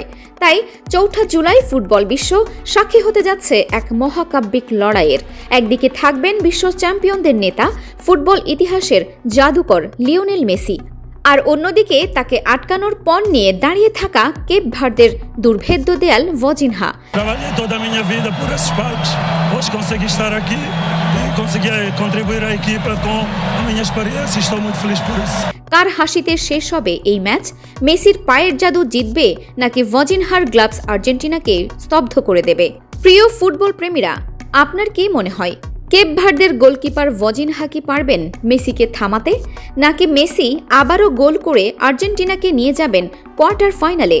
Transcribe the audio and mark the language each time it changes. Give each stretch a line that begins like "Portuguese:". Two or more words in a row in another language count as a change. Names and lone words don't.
Bangla: তাই 4 জুলাই ফুটবল বিশ্ব সাক্ষী হতে যাচ্ছে এক মহাকাব্যিক লড়াইয়ের। একদিকে থাকবেন বিশ্ব চ্যাম্পিয়নদের নেতা, ফুটবল ইতিহাসের জাদুকর লিওনেল মেসি, আর অন্যদিকে তাকে আটকানোর পণ নিয়ে দাঁড়িয়ে থাকা কেপ ভার্দের দুর্ভেদ্য দেয়াল ভজিনহা।
Portuguese: Trabalhei toda a minha vida por esses palcos, hoje consegui estar aqui e consegui contribuir à equipa com a minha experiência e estou muito feliz por isso.
Bangla: কার হাসিতে শেষ হবে এই ম্যাচ? মেসির পায়ের জাদু জিতবে নাকি ভজিনহার গ্লাভস আর্জেন্টিনাকে স্তব্ধ করে দেবে? প্রিয় ফুটবল প্রেমীরা, আপনার কি মনে হয়, কেপ ভার্দের গোলকিপার ভজিনহা কি পারবেন মেসিকে থামাতে, নাকি মেসি আবারও গোল করে আর্জেন্টিনাকে নিয়ে যাবেন
English: quarter finale?